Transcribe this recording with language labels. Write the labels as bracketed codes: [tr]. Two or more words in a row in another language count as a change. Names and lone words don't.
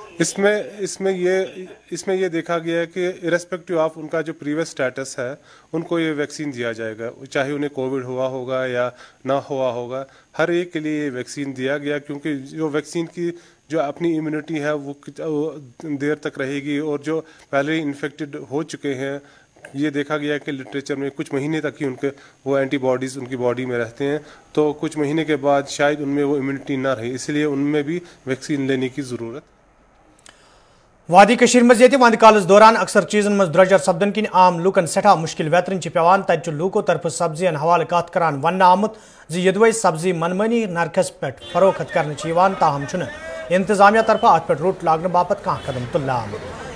[ur] اس میں یہ دیکھا گیا ہے کہ [en] irrespective of [ur] ان کا جو پریویس اسٹیٹس ہے ان کو یہ ویکسین دیا جائے گا، چاہے انہیں کووڈ ہوا ہوگا یا نہ ہوا ہوگا، ہر ایک کے لیے یہ ویکسین دیا گیا کیونکہ جو ویکسین کی جو اپنی امیونٹی ہے وہ دیر تک رہے گی اور جو پہلے ہی انفیکٹڈ ہو چکے ہیں یہ دیکھا گیا کہ لٹریچر میں کچھ مہینے تک ہی ان کے وہ اینٹی باڈیز ان کی باڈی میں رہتے ہیں، تو کچھ مہینے کے بعد شاید ان میں وہ امیونٹی نہ رہے، اس لیے ان میں بھی ویکسین لینے کی ضرورت. [ks] وادی کشیر مز یہ وند کالس دوران اکثر چیزن مز درجر سپدن کن عام لوکن سٹھا مشکل ویترن پیوان، تت لوکو طرف سبزین حوالہ کت کران ون آمت زدوے سبزی منمانی نرخس پہ فروخت کرنے تاہم انتظامیہ طرف ات پہ روٹ لاگنے باپت کھانا قدم تلنے آمت.